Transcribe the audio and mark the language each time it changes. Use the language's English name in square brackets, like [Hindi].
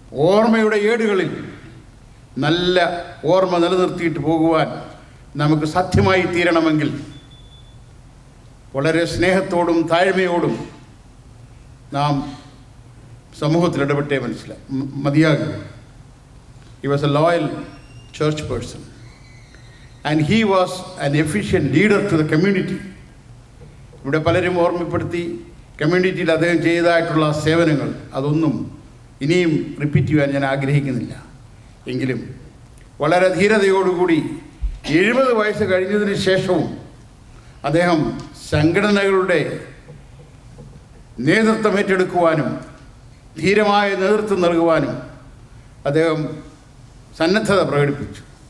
[Malayalam] ഓർമ്മയുടെ ഏടുകളിൽ നല്ല ഓർമ്മ നിലനിർത്തിയിട്ട് പോകുവാൻ നമുക്ക് സാധ്യമായി തീരണമെങ്കിൽ വളരെ സ്നേഹത്തോടും താഴ്മയോടും നാം സമൂഹത്തിൽ ഇടപെട്ടേ മതിയാകും. [English] He was a loyal church person and he was an efficient leader to the community. [Malayalam] ഇവിടെ പലരും ഓർമ്മപ്പെടുത്തി കമ്മ്യൂണിറ്റിയിൽ അദ്ദേഹം ചെയ്തതായിട്ടുള്ള സേവനങ്ങൾ, അതൊന്നും ഇനിയും റിപ്പീറ്റ് ചെയ്യാൻ ഞാൻ ആഗ്രഹിക്കുന്നില്ല. എങ്കിലും വളരെ ധീരതയോടുകൂടി 70 വയസ്സ് കഴിഞ്ഞതിന് ശേഷവും അദ്ദേഹം സംഘടനകളുടെ നേതൃത്വം ഏറ്റെടുക്കുവാനും ധീരമായ നേതൃത്വം നൽകുവാനും അദ്ദേഹം സന്നദ്ധത പ്രകടിപ്പിച്ചു.